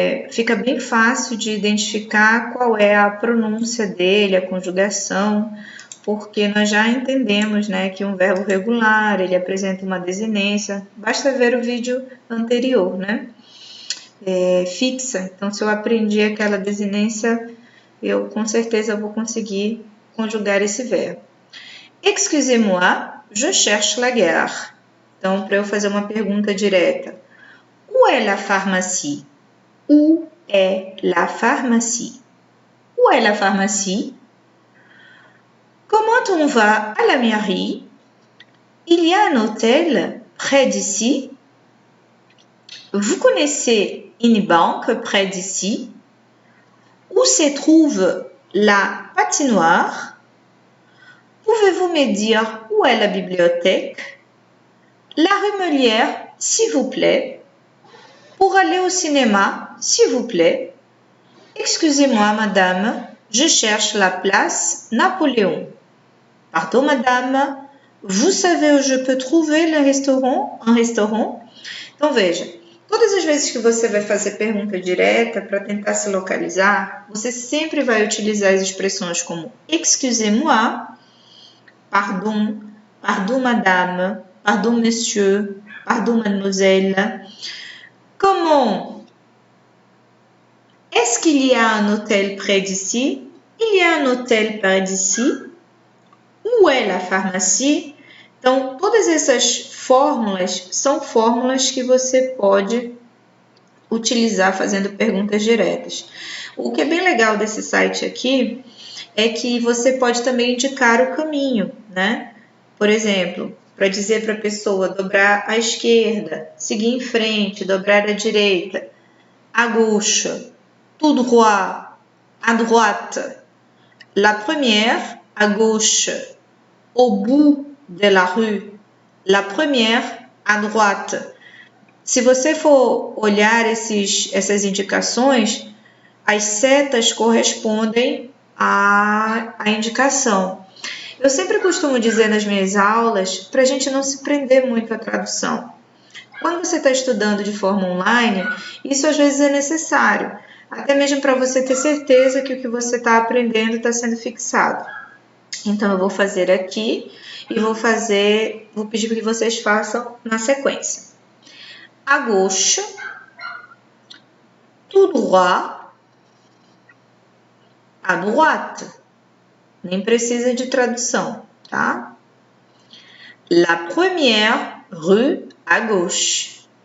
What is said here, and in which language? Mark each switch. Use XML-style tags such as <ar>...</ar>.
<pt>Fica bem fácil de identificar qual é a pronúncia dele, a conjugação, porque nós já entendemos, né, que um verbo regular, ele apresenta uma desinência, basta ver o vídeo anterior, né, fixa. Então, se eu aprendi aquela desinência, eu com certeza vou conseguir conjugar esse verbo.</pt> <fr>Excusez-moi, je cherche la gare.</fr> <pt>Então, para eu fazer uma pergunta direta,</pt> <fr>où est la pharmacie? Où est la pharmacie? Où est la pharmacie? Comment on va à la mairie? Il y a un hôtel près d'ici. Vous connaissez une banque près d'ici? Où se trouve la patinoire? Pouvez-vous me dire où est la bibliothèque? La rue Meulière, s'il vous plaît. Pour aller au cinéma, s'il vous plaît. Excusez-moi, madame, je cherche la place Napoléon. Pardon, madame, vous savez où je peux trouver un restaurant?</fr> <pt>Então, veja, todas as vezes que você vai fazer pergunta direta para tentar se localizar, você sempre vai utilizar as expressões como</pt> <fr>excusez-moi, pardon, pardon, madame, pardon, monsieur, pardon, mademoiselle. Comment? Est-ce qu'il y a un hôtel près d'ici? Il y a un hôtel près d'ici. Où est la pharmacie?</fr> <pt>Então, todas essas fórmulas são fórmulas que você pode utilizar fazendo perguntas diretas. O que é bem legal desse site aqui é que você pode também indicar o caminho, né? Por exemplo, para dizer para a pessoa dobrar à esquerda, seguir em frente, dobrar à direita,</pt> <fr>à gauche, tout droit, à droite, la première, à gauche, au bout de la rue, la première, à droite.</fr> <pt>Se você for olhar essas indicações, as setas correspondem à indicação. Eu sempre costumo dizer nas minhas aulas, para a gente não se prender muito à tradução. Quando você está estudando de forma online, isso às vezes é necessário, até mesmo para você ter certeza que o que você está aprendendo está sendo fixado. Então, eu vou fazer aqui e vou pedir para que vocês façam na sequência.</pt> <fr>À gauche, tout droit, à droite.</fr> <pt>Nem precisa de tradução, tá?</pt> <fr>La première rue à gauche.</fr>